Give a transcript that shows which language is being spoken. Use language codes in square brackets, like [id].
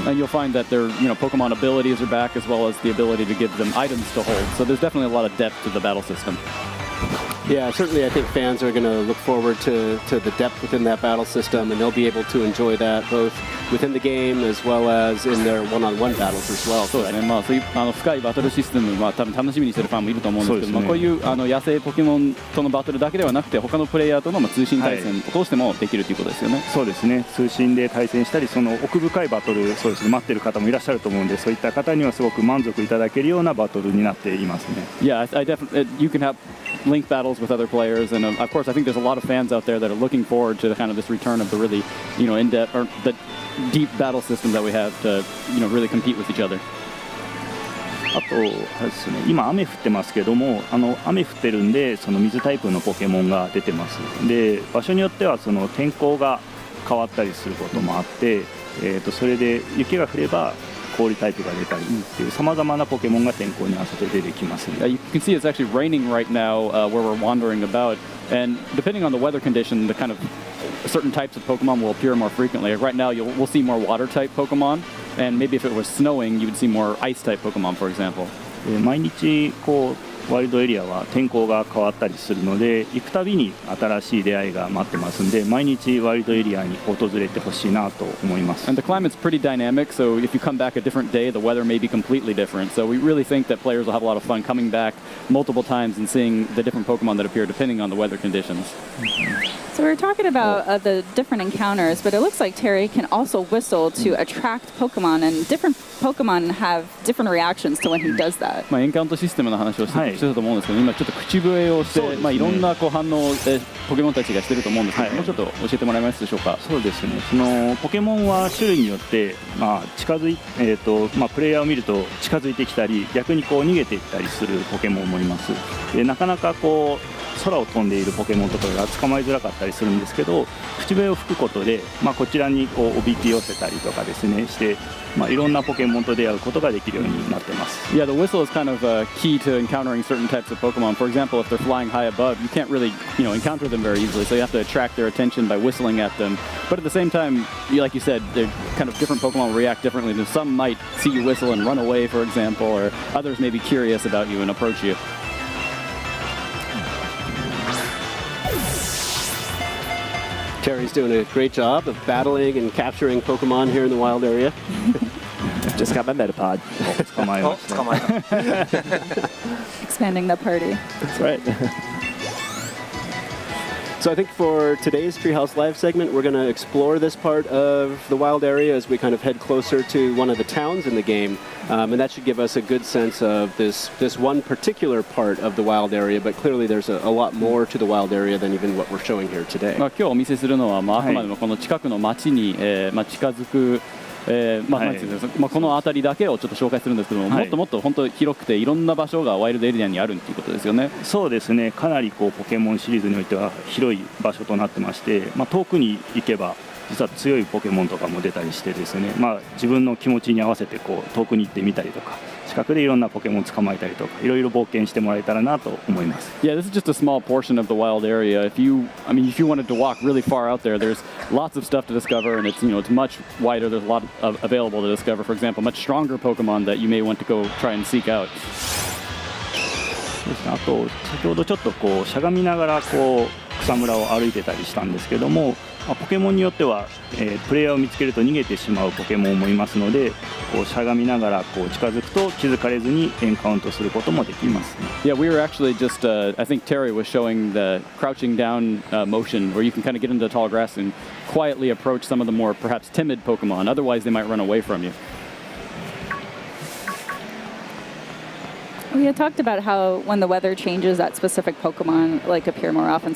[en] And you'll find that their Pokemon abilities are back, as well as the ability to give them items to hold. So there's definitely a lot of depth to the battle system. Yeah, certainly I think fans are going to look forward to the depth within that battle system, and they'll be able to enjoy that both within the game as well as in their one-on-one battles as well. [ja] そうですね、そういう深いバトルシステムは多分楽しみにしてるファンもいると思うんですけど、こういう野生ポケモンとのバトルだけではなくて、他のプレイヤーとの通信対戦を通してもできるということですよね。そうですね、通信で対戦したり、その奥深いバトル、そうですね、待ってる方もいらっしゃると思うんで、そういった方にはすごく満足いただけるようなバトルになっていますね。 [en] Yeah, I definitely you can have link battles with other players, and of course, I think there's a lot of fans out there that are looking forward to kind of this return of the really, in-depth or the deep battle system that we have to, really compete with each other. [ja] あとですね、今雨降ってますけども、雨降ってるんで、その水タイプのポケモンが出てます。で、場所によってはその天候が変わったりすることもあって、それで雪が降れば氷タイプが出たりっていうさまざまなポケモンが天候に合わせて出てきます。 [en] You can see it's actually raining right now where we're wandering about, and depending on the weather condition, the kind of certain types of Pokemon will appear more frequently. Like right now, we'll see more water-type Pokemon, and maybe if it was snowing, you would see more ice-type Pokemon, for example. [ja] 毎日ワイルドエリアは天候が変わったりするので、行くたびに新しい出会いが待ってますんで、毎日ワイルドエリアに訪れてほしいなと思います。 [en] And the climate's pretty dynamic, so if you come back a different day, the weather may be completely different. So we really think that players will have a lot of fun coming back multiple times and seeing the different Pokemon that appear depending on the weather conditions. So we were talking about the different encounters, but it looks like Terry can also whistle to attract Pokemon, and different Pokemon have different reactions to when he does that. [ja] エンカウントシステムの話をしてたと思うんですけど、今ちょっと口笛をして、いろんな反応をポケモンたちがしてると思うんですけど、もうちょっと教えてもらえますでしょうか。そうですね、そのポケモンは種類によって、近づいプレイヤーを見ると近づいてきたり、逆に逃げていったりするポケモンもいます。で、なかなか空を飛んでいるポケモンとかが捕まえづらかったりするんですけど、口笛を吹くことで、こちらにおびき寄せたりとかですねして、いろんなポケモンと出会うことができるようになってます。 [en] Yeah, the whistle is kind of key to encountering certain types of Pokemon. For example, if they're flying high above, you can't really, encounter them very easily, so you have to attract their attention by whistling at them. But at the same time, like you said, they're kind of different Pokemon react differently. Some might see you whistle and run away, for example, or others may be curious about you and approach you. Terry's doing a great job of battling and capturing Pokemon here in the wild area. Just got my Metapod. [ja] 捕まえました。捕まえた。 [en] Expanding the party. That's right. So I think for today's Treehouse Live segment, we're going to explore this part of the wild area as we kind of head closer to one of the towns in the game. And that should give us a good sense of this one particular part of the wild area, but clearly there's a lot more to the wild area than even what we're showing here today. [ja] 今日お見せするのは、あくまでもこの近くの町に、近づくこの辺りだけをちょっと紹介するんですけども、もっともっと本当広くていろんな場所がワイルドエリアにあるということですよね。そうですね、かなりポケモンシリーズにおいては広い場所となってまして、遠くに行けば実は強いポケモンとかも出たりしてですね、自分の気持ちに合わせて遠くに行ってみたりとか、近くでいろんなポケモンを捕まえたりとか、いろいろ冒険してもらえたらなと思います。 [en] Yeah, this is just a small portion of the wild area. If you wanted to walk really far out there, there's lots of stuff to discover, and it's much wider. There's a lot available to discover. For example, much stronger Pokemon that you may want to go try and seek out. [ja] そうですね、あと先ほどちょっとしゃがみながら草むらを歩いてたりしたんですけども、ポケモンによっては、プレイヤーを見つけると逃げてしまうポケモンもいますので、しゃがみながら近づくと気づかれずにエンカウントすることもできます、ね。 [en] Yeah, we were actually just, I think Terry was showing the crouching down motion where you can kind of get into the tall grass and quietly approach some of the more perhaps timid Pokemon. Otherwise, they might run away from you. We had talked about how when the weather changes, that specific Pokemon like appear more often.